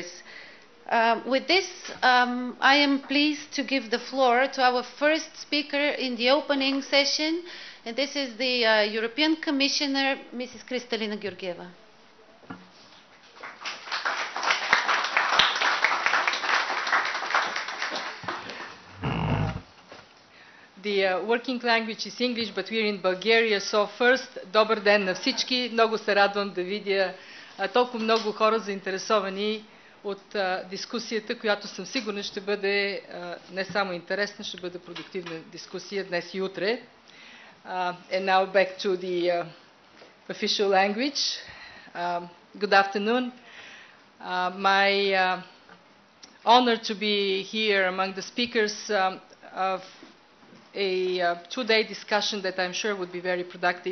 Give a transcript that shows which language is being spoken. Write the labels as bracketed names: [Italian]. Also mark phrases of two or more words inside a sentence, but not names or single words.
[English] With this, I am pleased to give the floor to our first speaker in the opening session, and this is the European Commissioner, Mrs. Kristalina Georgieva. The working language is English, but we're in Bulgaria, so first, [Bulgarian] добър ден на всички. Много се радвам да видя толкова много хора заинтересовани от дискусията, която съм сигурна ще бъде не само интересна, ще бъде продуктивна дискусия днес и утре. [English] And now back to the official language. Good afternoon. My honor to be here among the speakers of a two-day discussion that I'm sure would be very productive.